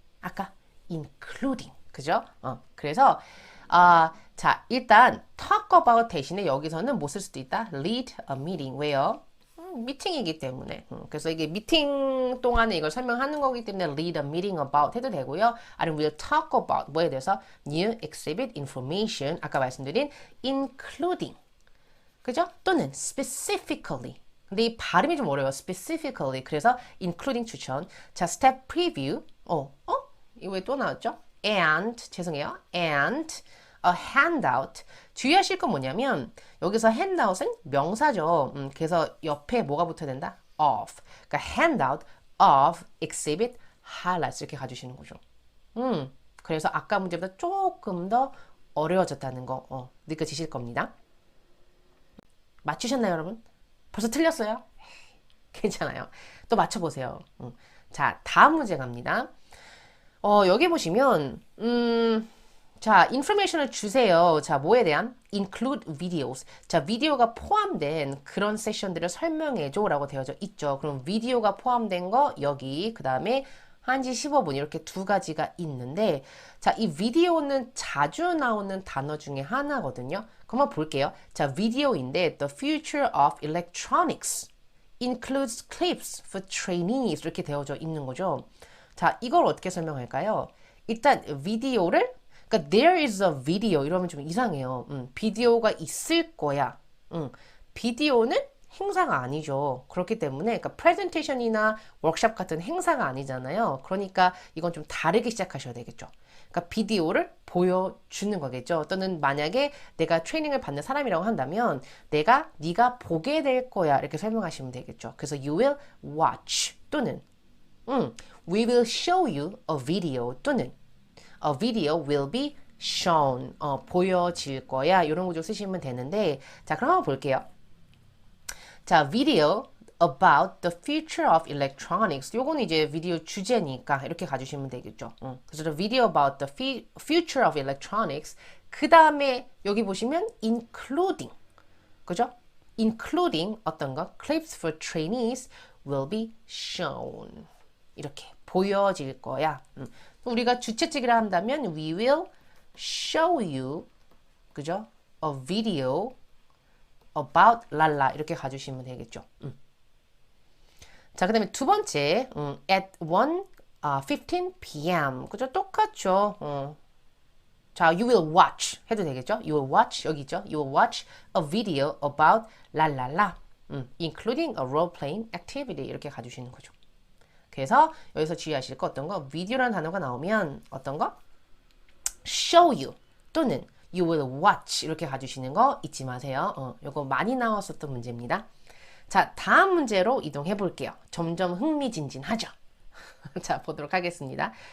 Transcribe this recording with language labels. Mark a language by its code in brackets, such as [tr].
[ko] 아까 including, 그죠? 그래서 자, 일단 [en] talk about [ko] 대신에 여기서는 뭐 쓸 수도 있다? [en] lead a meeting. [ko] 왜요? 미팅이기 때문에. 그래서 이게 미팅 동안에 이걸 설명하는 거기 때문에 [en] lead a meeting about [ko] 해도 되고요. 아니면 [en] we'll talk about [ko] 뭐에 대해서 [en] new exhibit information [ko] 아까 말씀드린 [en] including [ko] 그죠? 또는 specifically. 근데 이 발음이 좀 어려워요. specifically. 그래서 including 추천. 자, step preview. 이거 왜 또 나왔죠? [en] and, [ko] 죄송해요. [en] and a handout. [ko] 주의하실 건 뭐냐면 여기서 handout은 명사죠. 그래서 옆에 뭐가 붙어야 된다? of. 그러니까 [en] handout of exhibit highlights [ko] 이렇게 가주시는 거죠. 그래서 아까 문제보다 조금 더 어려워졌다는 거 느껴지실 겁니다. 맞추셨나요, 여러분? 벌써 틀렸어요? 괜찮아요. 또 맞춰보세요. 자, 다음 문제 갑니다. 여기 보시면 자, 인포메이션을 주세요. 자, 뭐에 대한? [en] include videos. [ko] 자, 비디오가 포함된 그런 세션들을 설명해줘 라고 되어져 있죠. 그럼 비디오가 포함된 거 여기, 그 다음에 1시 15분 이렇게 두 가지가 있는데, 자, 이 비디오는 자주 나오는 단어 중에 하나거든요. 그럼 한번 볼게요. 자, 비디오인데 [en] the future of electronics includes clips for trainees [ko] 이렇게 되어져 있는 거죠. 자, 이걸 어떻게 설명할까요? 일단 비디오를, 그러니까 [en] there is a video [ko] 이러면 좀 이상해요. 비디오가 있을 거야. 비디오는 행사가 아니죠. 그렇기 때문에 그러니까 프레젠테이션이나 워크숍 같은 행사가 아니잖아요. 그러니까 이건 좀 다르게 시작하셔야 되겠죠. 그러니까 비디오를 보여주는 거겠죠. 또는 만약에 내가 트레이닝을 받는 사람이라고 한다면 네가 보게 될 거야 이렇게 설명하시면 되겠죠. 그래서 [en] you will watch [ko] 또는 [en] we will show you a video 또는 a video will be shown [ko] 보여질 거야 이런 구조 쓰시면 되는데 자 그럼 한번 볼게요. 자 [en] video about the future of electronics [ko] 요거는 이제 비디오 주제니까 이렇게 가주시면 되겠죠. 그래서 [en] the video about the future of electronics [ko] 그 다음에 여기 보시면 [en] including [ko] 그죠? [en] including [ko] 어떤 거 [en] clips for trainees will be shown [ko] 이렇게 보여질 거야. 우리가 주최측이라 한다면 [en] we will show you [ko] 그죠? [en] a video about [ko] 랄라 이렇게 가주시면 되겠죠. 자, 그 다음에 두 번째 [en] at 1:15 p.m. [ko] 그죠? 똑같죠. 자, [en] you will watch [ko] 해도 되겠죠? [en] You will watch [ko] 여기 있죠? [en] You will watch a video about [ko] 랄랄라 [en] including a role-playing activity [ko] 이렇게 가주시는 거죠. 그래서 여기서 주의하실 거 어떤 거? video라는 단어가 나오면 어떤 거? [en] show you [ko] 또는 [en] you will watch [ko] 이렇게 가주시는 거 잊지 마세요. 요거 많이 나왔었던 문제입니다. 자, 다음 문제로 이동해 볼게요. 점점 흥미진진하죠? 자, 보도록 하겠습니다.